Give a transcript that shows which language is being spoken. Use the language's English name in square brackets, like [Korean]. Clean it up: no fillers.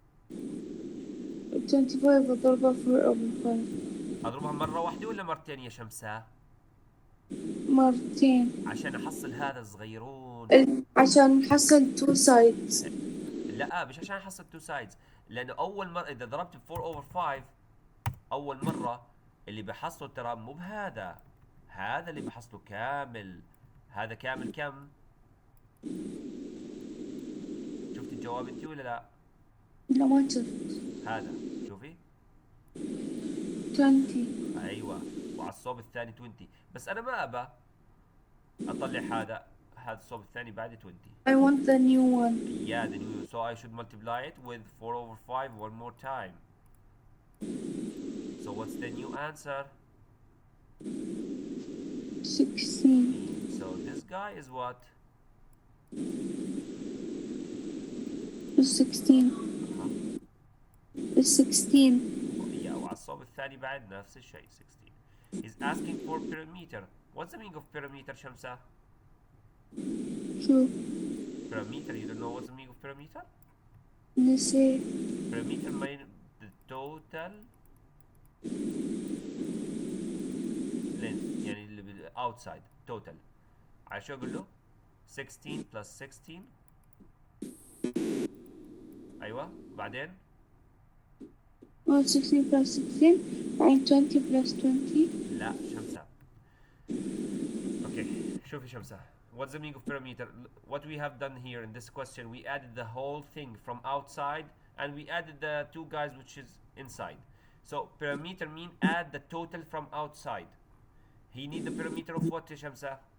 [Arabic] 25 أضربها 4 over 5. اضربها مرة واحدة ولا مرتين يا شمسة؟ مرتين. عشان احصل هذا الصغيرون. عشان نحصل 2 sides. لا مش عشان احصل 2 sides، لانه اول مرة اذا ضربت 4 over 5 اول مرة اللي بحصله ترى مو بهذا، هذا اللي بحصله كامل. هذا كامل كم؟ شفتي الجواب انت ولا لا؟ لا ما شفت. هذا شوفي 20. ايوه، وعلى الصوب الثاني 20، بس انا ما ابى اطلع هذا الصوب الثاني بعد 20. [English] I want the new one. Yeah, the new, so I should multiply it with 4 over 5 one more time. So what's the new answer? 16. So this guy is what? 16. It's 16. Yeah, [Arabic] وعلى الصوب الثاني بعد نفس الشيء 16. [English] He's asking for perimeter. What's the meaning of perimeter, Shamsa? True. Perimeter, you don't know what's the meaning of perimeter? Let's say Perimeter means the total length، [Arabic] يعني اللي [English] outside total. [Arabic] على شو اقول له؟ 16 plus 16. ايوه بعدين [English] 16 plus 16 and 20 plus 20. [Arabic] لا شمسة. [English] Okay, [Arabic] شوفي شمسة. [English] What's the meaning of perimeter? What we have done here in this question, we added the whole thing from outside and we added the two guys which is inside. So perimeter mean add the total from outside. He need the perimeter of what, Shamsa?